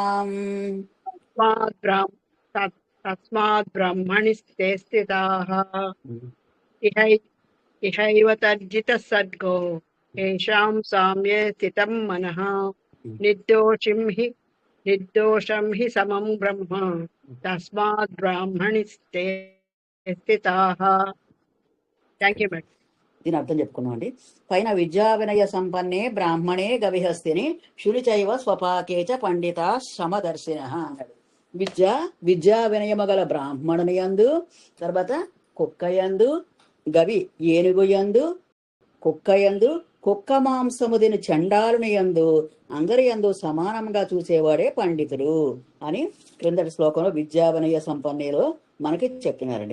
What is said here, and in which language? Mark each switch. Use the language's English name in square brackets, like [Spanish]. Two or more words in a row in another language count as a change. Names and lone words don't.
[Sanskrit] तस्मात् ब्रह्मणि ते स्थिताः इहैव तर्जितः सर्गो येषां साम्ये स्थितं मनः निर्दोषं हि समं ब्रह्म तस्मात् ब्राह्मणि ते स्थिताः [English] thank you madam. [Telugu] దీని అర్థం చెప్పుకున్నాం అండి. [Sanskrit] పైన విద్యా వినయ సంపన్నే బ్రాహ్మణే గవిహస్తిని శునిచైవ స్వపాకేచ పండిత సమదర్శిన అన్నాడు. [Telugu] విద్యా వినయము గల బ్రాహ్మణుని యందు, తర్వాత కుక్క యందు, గవి ఏనుగు యందు, కుక్క యందు, కుక్క మాంసము తిని చండాలుని యందు, అందరి యందు సమానంగా చూసేవాడే పండితుడు అని క్రిందటి శ్లోకంలో [Sanskrit] విద్యా వినయ సంపన్నేలో [Telugu] మనకి చెప్పినారండి.